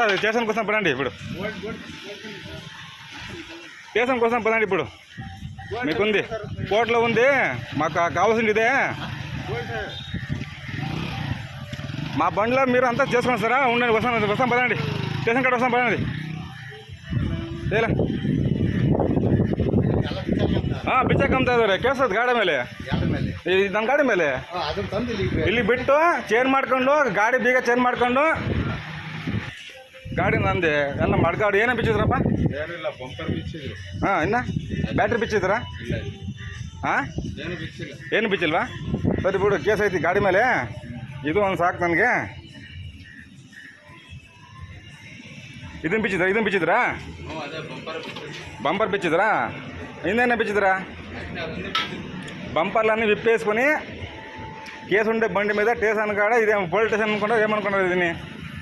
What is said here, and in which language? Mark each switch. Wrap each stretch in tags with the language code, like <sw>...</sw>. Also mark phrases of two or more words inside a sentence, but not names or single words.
<te>స్టేషన్ కోసం పడండి. ఇప్పుడు స్టేషన్ కోసం పదండి. ఇప్పుడు మీకుంది, కోర్టులో ఉంది. మాకు కావాల్సింది ఇదే. మా బండిలో మీరు అంతా చేసుకుని వస్తారా? ఉండండి, వస్తాం పదండి. స్టేషన్ కాడ వస్తాం పదండి.</te> <kn>ఏలా ಬಿಚ್ಚ ಕಮ್ತಾ ಇದಾರೆ ಕೇಳ್ಸದ್ ಗಾಡಿ ಮೇಲೆ ನನ್ನ ಗಾಡಿ ಮೇಲೆ ಇಲ್ಲಿ ಬಿಟ್ಟು ಚೇಂಜ್ ಮಾಡ್ಕೊಂಡು ಗಾಡಿ ಬೀಗ ಚೇಂಜ್ ಮಾಡ್ಕೊಂಡು ಗಾಡಿ ನಂದೆ ಎಲ್ಲ ಮಡ್ಗಾಡು ಏನೇ ಬಿಚ್ಚಿದ್ರಪ್ಪ? ಏನಿಲ್ಲ, ಬಂಪರ್ ಬಿಚ್ಚಿದ್ರು. ಇನ್ನ ಬ್ಯಾಟ್ರಿ ಬಿಚ್ಚಿದ್ರಾ? ಏನು ಬಿಚ್ಚಿಲ್ವಾ? ಸರಿ ಬಿಡು, ಕೇಸ್ ಐತಿ ಗಾಡಿ ಮೇಲೆ. ಇದು ಒಂದು ಸಾಕು ನನಗೆ. ಇದನ್ನ ಬಿಚ್ಚಿದ್ರಾ? ಬಂಪರ್ ಬಿಚ್ಚಿದ್ರಾ?</kn> <te>ఇందేనా పిచ్చిదిరా? బంపర్లన్నీ విప్పేసుకొని కేసు ఉండే బండి మీద స్టేషన్ కాడ ఇదేమో</te> <en>police station</en> <te>అనుకుంటారు, ఏమనుకుంటారు దీన్ని?</te>